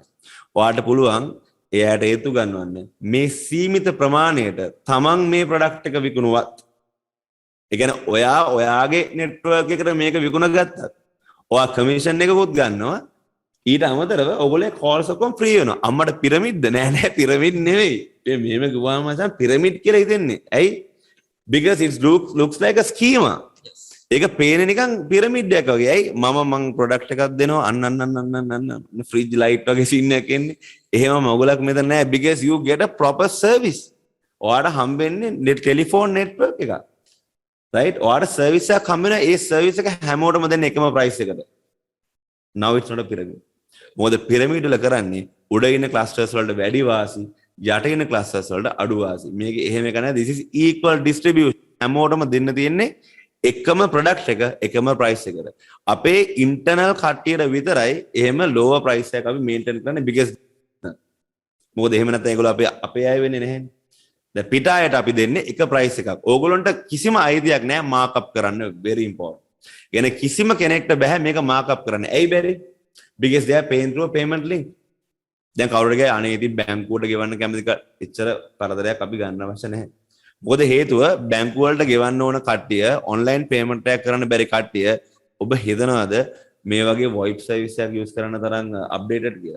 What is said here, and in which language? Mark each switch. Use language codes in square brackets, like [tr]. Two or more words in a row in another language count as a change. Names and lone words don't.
[si] ඔයාලට පුළුවන් එයාට හේතු ගන්නවන්න මේ සීමිත ප්‍රමාණයට තමන් මේ ප්‍රොඩක්ට් එක විකුණුවත් ඒ කියන්නේ ඔයාගේ නෙට්වර්ක් එකට මේක විකුණ ගත්තත් ඔයා කමිෂන් එකකුත් ගන්නවා ඊට අමතරව ඔයගොල්ලෝ කෝල්ස් ඔක්කොම ෆ්‍රී වෙනවා. අම්මට පිරමිඩ්ද නෑ පිරමිඩ් නෙවෙයි. මේ මෙහෙම ගුවාම මචං පිරමිඩ් කියලා හිතෙන්නේ. ඇයි? [en] Because it looks like a schema. [si] ඒක පේන නිකන් පිරමිඩ් එකක් වගේ. ඇයි? මම ප්‍රොඩක්ට් එකක් දෙනවා අන්න [en] fridge light [si] වගේ සීන් එකක් එන්නේ. එහෙමම ඔයගොල්ලෝ මෙතන නෑ. [en] Because you get a proper service. [si] ඔයාලට හම්බෙන්නේ [en] telephone network [si] එකක්. right? ඔයාලට සර්විස් එකක් හම්බ වෙනවා. ඒ සර්විස් එක හැමෝටම දෙන්න එකම ප්‍රයිස් එකට. [en] now it's not a pyramid. [si] මොකද පිරමිඩ් වල කරන්නේ උඩ ඉන්න ක්ලස්ටර්ස් වලට වැඩි වාසි යට ඉන්න ක්ලස්ටර්ස් වලට අඩු වාසි. මේක එහෙම එක නෑ. [en] this is equal distribution. [si] හැමෝටම දෙන්න තියෙන්නේ එකම ප්‍රොඩක්ට් එක එකම ප්‍රයිස් එකට. අපේ ඉන්ටර්නල් කට්ටියට විතරයි එහෙම [en] lower price [si] එකක් අපි මේන්ටේන් කරන්නේ because මොකද එහෙම නැත්නම් ඒගොල්ලෝ අපේ අය වෙන්නේ නැහැනේ. දැන් පිටායට අපි දෙන්නේ එක ප්‍රයිස් එකක්. ඕගොල්ලන්ට කිසිම අයිතියක් නැහැ මාකප් කරන්න. [en] very important. [si] කියන්නේ කිසිම කෙනෙක්ට බෑ මේක මාකප් කරන්න. ඇයි බැරි? [en] because they are paying through a payment link. [si] දැන් කවුරුද ගියා අනේ ඉතින් බැංකුවට ගෙවන්න කැමති එච්චර කරදරයක් අපි ගන්න අවශ්‍ය නැහැ. මොකද හේතුව බැංකුව වලට ගෙවන්න ඕන කට්ටිය [en] online payment [si] එකක් කරන්න බැරි කට්ටිය ඔබ හිතනවාද මේ වගේ [en] VoIP service [si] එකක් යූස් කරන්න තරම් අප්ඩේටඩ් කියලා.